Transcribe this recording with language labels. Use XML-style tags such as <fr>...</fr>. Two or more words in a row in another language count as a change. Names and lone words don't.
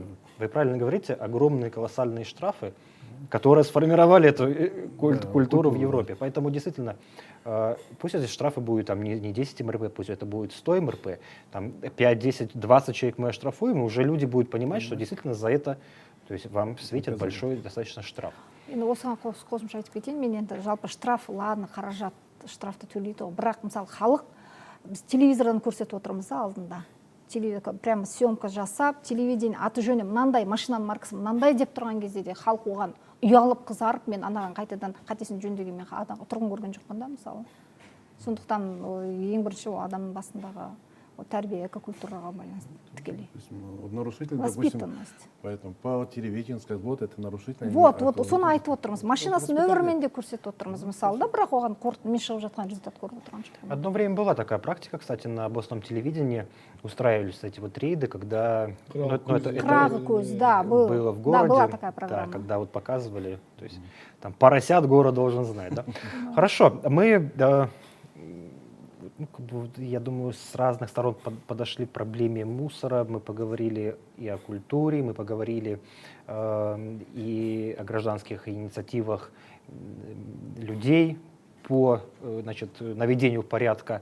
<ru>Вы правильно говорите, огромные колоссальные штрафы, которые сформировали эту культуру в Европе. Поэтому действительно, пусть эти штрафы будут там, не 10 МРП, пусть это будет 100 МРП, там 5, 10, 20 человек мы оштрафуем, и уже люди будут понимать, что действительно за это, то есть вам светит большой достаточно штраф.</ru> <kk>енді осыған қосымша айтып кетейін мен енді жалпы штраф ладно қаражат штрафты төлейді ғой бірақ мысалы халық біз телевизордан көрсетіп отырмыз да алдында</kk> <ru>прямо съемка</ru> <kk>жасап телевидение аты жөні мынандай машинаның маркасы мынандай деп тұрған кезде де халық оған ұялып қызарып мен анаған қайтадан қатесін жөндеуге мен тұрғын көрген жоқпын да мысалы сондықтан ең бірінші ол адамның басындағы тәрбие экокультураға байланысты тікелей.</kk> <ru>То есть, вот нарушитель, допустим, Воспитанность. поэтому по телевидению сказать, вот это нарушитель. они Вот отложат.</ru> <kk>соны айтып отырмыз. Машинасын</kk> <ru>воспитание.</ru> <kk>нөмірімен де көрсетіп отырмыз мысалы да, бірақ оған мен шығып жатқан результат көріп отырған жоқпын.</kk> <ru>Одно время была такая практика, кстати, на областном телевидении устраивались эти вот рейды, когда</ru> <kk>Крағы көз, да,</kk> <ru>было в городе, да, была такая да, программа. когда вот показывали, то есть там поросят город должен знать, да. Хорошо, мы, ну, как бы, я думаю, с разных сторон подошли к проблеме мусора, мы поговорили и о культуре, мы поговорили и о гражданских инициативах людей по, значит, наведению порядка.</ru>